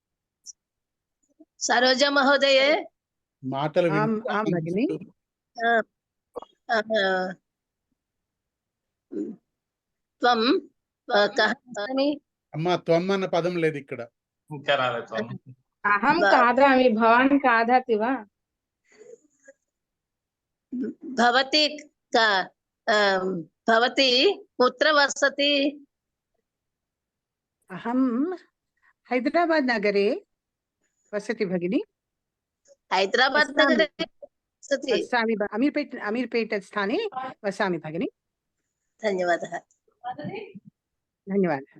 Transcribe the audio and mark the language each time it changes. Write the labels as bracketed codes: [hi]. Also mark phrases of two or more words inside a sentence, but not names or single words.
[sa] సరోజ మహోదయే. [te] మాటలు [sa] భగిని. [te] అమ్మా, త్వం అన్న పదం లేదు ఇక్కడ. ఇంకా రాలేదు. [sa] అహం खादामि भवान् खादति वा? భవతి కుత్ర వసతి? అహం హైదరాబాద్ నగరే వసతి భగిని. హైదరాబాద్ నగరే వసతి. వసామి అమీర్పేట స్థానే వసామి భగిని. [te] ధన్యవాదాలు. ధన్యవాదాలు.